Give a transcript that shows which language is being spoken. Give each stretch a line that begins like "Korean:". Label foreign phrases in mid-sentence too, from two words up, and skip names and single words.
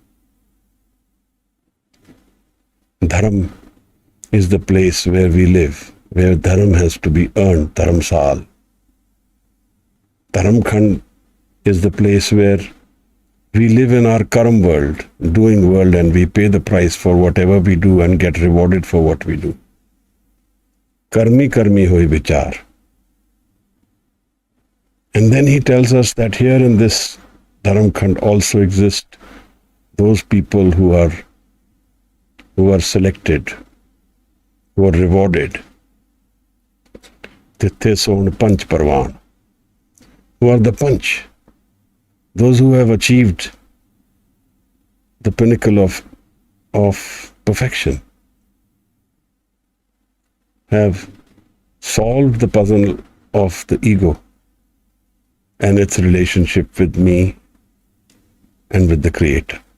English: Dharam is the place where we live, where dharam has to be earned, dharamsal. Dharamkhand is the place where we live in our karma world, doing world, and we pay the price for whatever we do and get rewarded for what we do.
Punjabi: ਕਰਮੀ ਕਰਮੀ ਹੋਇ ਵੀਚਾਰੁ.
English: And then he tells us that here in this Dharamkhand also exist those people who are selected, who are rewarded.
Punjabi: ਤਿਥੈ ਸੋਹਨਿ ਪੰਚ ਪਰਵਾਣੁ.
English: Who are the panch? Those who have achieved the pinnacle of perfection, have solved the puzzle of the ego and its relationship with me and with the Creator.